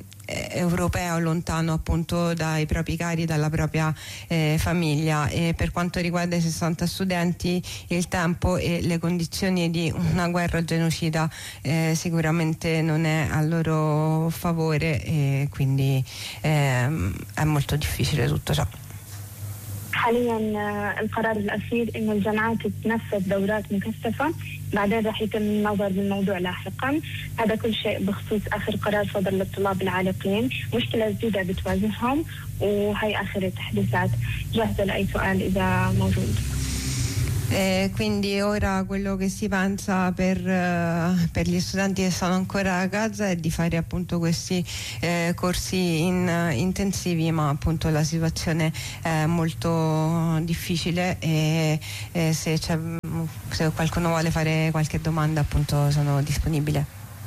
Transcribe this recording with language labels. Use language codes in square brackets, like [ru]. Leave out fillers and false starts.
[it] europeo lontano appunto dai propri cari, dalla propria famiglia. E per quanto riguarda i 60 studenti, il tempo e le condizioni di una guerra genocida sicuramente non è a loro favore, e quindi è molto difficile tutto ciò. [ar] حاليا القرار الأخير إن الجامعات تنفذ دورات مكثفة، بعدين راح يتم النظر بالموضوع لاحقا. هذا كل شيء بخصوص آخر قرار صدر للطلاب العالقين، مشكلة جديدة بتواجههم، وهي آخر التحديثات. جاهزة لأي سؤال إذا موجود. [it] Quindi ora quello che si pensa per gli studenti che sono ancora a Gaza è di fare appunto questi corsi intensivi, ma appunto la situazione è molto difficile, e se qualcuno vuole fare qualche domanda appunto sono disponibile.